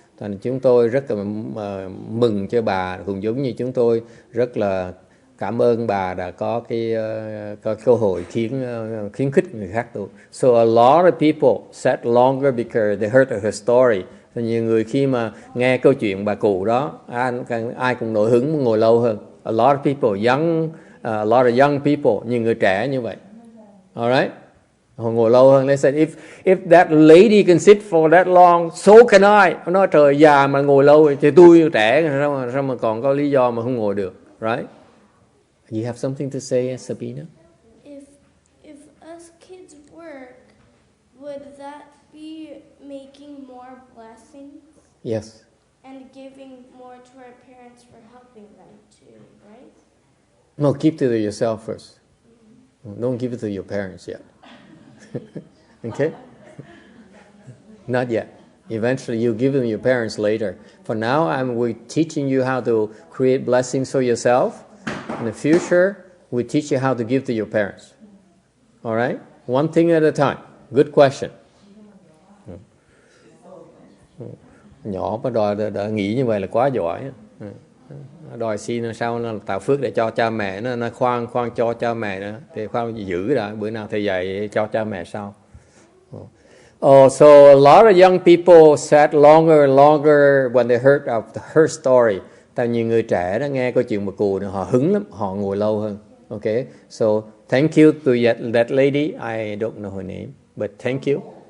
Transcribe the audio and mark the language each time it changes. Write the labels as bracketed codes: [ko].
[vi] Thành chúng tôi rất là mừng cho bà, cũng giống như chúng tôi rất là cảm ơn bà đã có có cơ hội khuyến khích người khác tu. [en] So a lot of people sat longer because they heard her story. [vi] Thì nhiều người khi mà nghe câu chuyện bà cụ đó, ai cũng nổi hứng ngồi lâu hơn. [en] A lot of people, a lot of young people, [vi] nhiều người trẻ như vậy. [en] Alright? [vi] Họ ngồi lâu hơn. [en] They said, if that lady can sit for that long, so can I. [vi] Họ nói trời, già mà ngồi lâu thì tôi trẻ, sao mà còn có lý do mà không ngồi được. [en] Right? You have something to say, Sabina? If us kids work, would that be making more blessings? Yes. And giving more to our parents for helping them too, right? No, keep it to yourself first. Don't give it to your parents yet. Okay? Not yet. Eventually, you give them your parents later. For now, we're teaching you how to create blessings for yourself. In the future, we teach you how to give to your parents. All right? One thing at a time. Good question. [vi] Nhỏ mà đòi nghĩ như vậy là quá giỏi. Đòi xin sao nó tạo phước để cho cha mẹ nó khoan cho cha mẹ nữa, thì khoan giữ đã, bữa nào thầy dạy cho cha mẹ sau. [en] So a lot of young people sat longer and longer when they heard of her story. [vi] Tại nhiều người trẻ đó nghe câu chuyện bà cụ này, họ hứng lắm, họ ngồi lâu hơn. [en] Okay, so thank you to that lady. I don't know her name, but thank you.